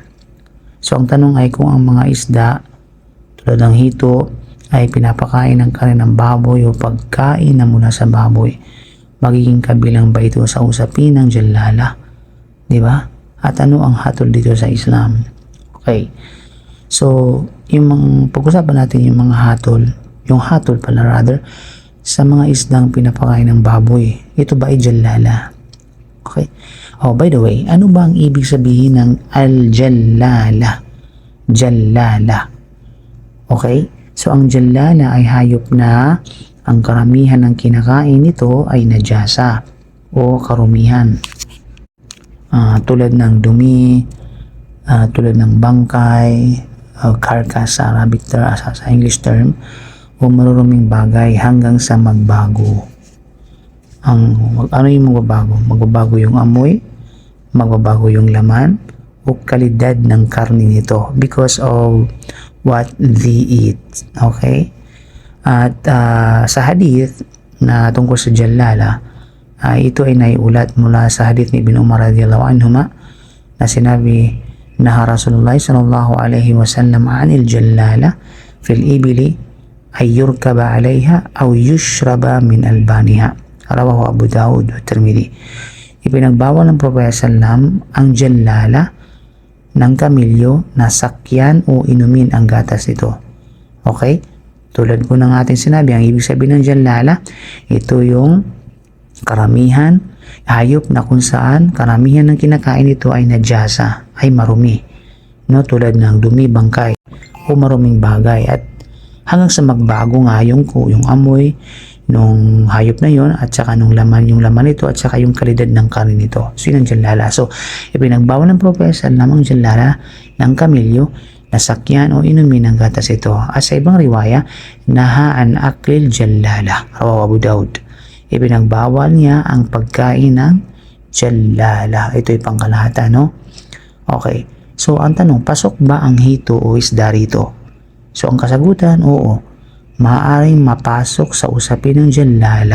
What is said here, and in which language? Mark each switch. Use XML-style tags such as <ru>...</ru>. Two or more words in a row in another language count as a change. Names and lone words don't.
<tl>So, ang tanong ay kung ang mga isda tulad ng hito ay pinapakain ng kanilang baboy o pagkain na mula sa baboy, magiging kabilang ba ito sa usapin ng jallala? Di ba? At ano ang hatol dito sa Islam? Okay. So, yung pag-usapan natin yung mga hatol, yung hatol pala rather, sa mga isdang pinapakain ng baboy. Ito ba ay jallala?</tl> <en>Okay. Oh, by the way,</en> <tl>ano ba ang ibig sabihin ng al-jallala? Jallala. Okay? So, ang jallala ay hayop na ang karamihan ng kinakain nito ay najasa o karumihan. Tulad ng dumi, tulad ng bangkay, carcass sa Arabic term, sa English term, o maruruming bagay hanggang sa magbago. Ano yung magbabago? Magbabago yung amoy, magbabago yung laman, o kalidad ng karne nito</tl> <en>because of what they eat.</en> <tl>Okay? At sa hadith na tungkol sa jallala, ito ay naiulat mula sa hadith ni Ibn Umar</tl> <ar>رضي الله عنهما</ar> <tl>na sinabi na</tl> <ar>رسول الله صلى الله عليه وسلم عن الجلالة في الإبل أن يركب عليها أو يشرب من ألبانها. رواه أبو داود والترمذي.</ar> <tl>Ipinagbawal ng Propeta sallam ang jallala ng kamilyo na sakyan o inumin ang gatas nito. Okay? Tulad po ng ating sinabi, ang ibig sabihin ng jallala, ito yung karamihan, hayop na kung saan karamihan ng kinakain nito ay najasa, ay marumi. No? Tulad ng dumi, bangkay, o maruming bagay. At hanggang sa magbago nga yung amoy nung hayop na yon at saka yung laman nito at saka yung kalidad ng karne nito. So yun ang jallala. So ipinagbawal ng Propeta lamang jallala ng kamilyo na sakyan o inumin ng gatas ito. At sa ibang riwaya,</tl> <ar>نهى عن أكل الجلالة. رواه أبو داود.</ar> <tl>Ipinagbawal niya ang pagkain ng jallala. Ito ay pangkalahatan, no? Okay. So ang tanong, pasok ba ang hito o isda rito? So ang kasagutan, oo. Maaaring mapasok sa usapin ng jallala.</tl>